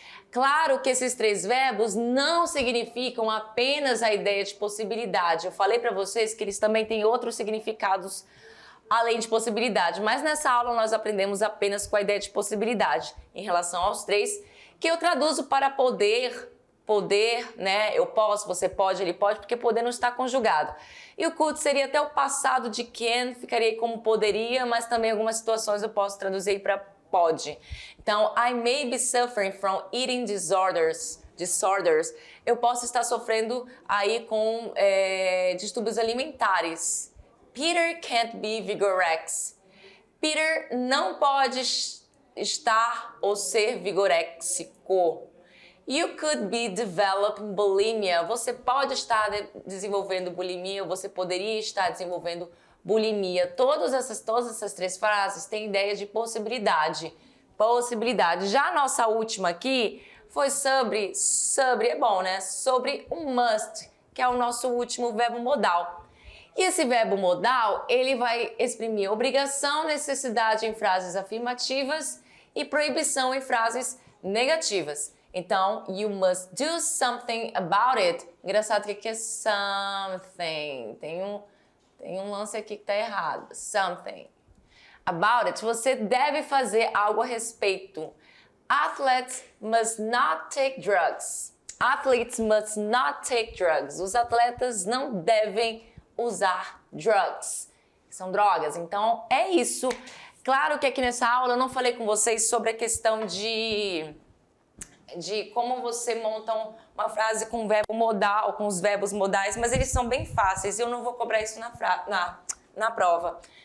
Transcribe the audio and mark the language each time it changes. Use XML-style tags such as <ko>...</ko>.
<pt>Claro que esses três verbos não significam apenas a ideia de possibilidade. Eu falei para vocês que eles também têm outros significados além de possibilidade, mas nessa aula nós aprendemos apenas com a ideia de possibilidade em relação aos três, que eu traduzo para poder, né? Eu posso, você pode, ele pode, porque poder não está conjugado. E o could seria até o passado de can, ficaria como poderia, mas também em algumas situações eu posso traduzir para pode.</pt> <en>Então, I may be suffering from eating disorders.</en> <pt>Eu posso estar sofrendo aí com distúrbios alimentares.</pt> <en>Peter can't be vigorex.</en> <pt>Peter não pode estar ou ser vigoréxico.</pt> <en>You could be developing bulimia.</en> <pt>Você pode estar desenvolvendo bulimia, ou você poderia estar desenvolvendo bulimia. Todas essas três frases têm ideia de possibilidade. Possibilidade. Já a nossa última aqui foi sobre é bom, né? Sobre o must, que é o nosso último verbo modal. E esse verbo modal, ele vai exprimir obrigação, necessidade em frases afirmativas e proibição em frases negativas.</pt> <en>Então, you must do something about it.</en> <pt>Engraçado que aqui é something. Tem um lance aqui que está errado. Something.</pt> <en>About it.</en> <pt>Você deve fazer algo a respeito.</pt> <en>Athletes must not take drugs. Athletes must not take drugs.</en> <pt>Os atletas não devem usar drugs. são drogas. Então, é isso. Claro que aqui nessa aula eu não falei com vocês sobre a questão de como você monta uma frase com verbo modal, com os verbos modais, mas eles são bem fáceis e eu não vou cobrar isso na prova.</pt>